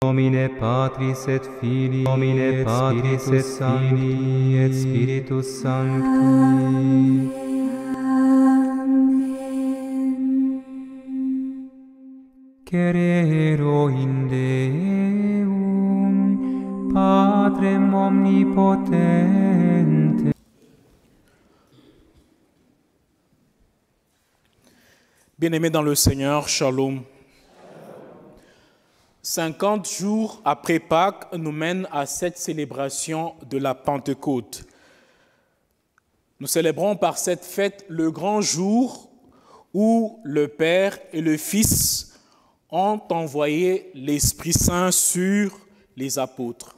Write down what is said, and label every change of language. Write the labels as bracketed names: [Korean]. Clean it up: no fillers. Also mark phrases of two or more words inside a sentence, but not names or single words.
[Latin] nomine Patris et Filii, nomine Patris et Filii et Spiritus Sancti. Cerero in Deum, Patrem omnipotente. [French] Bien-aimés dans le Seigneur, Shalom. 50 jours après Pâques nous mènent à cette célébration de la Pentecôte. Nous célébrons par cette fête le grand jour où le Père et le Fils ont envoyé l'Esprit Saint sur les apôtres.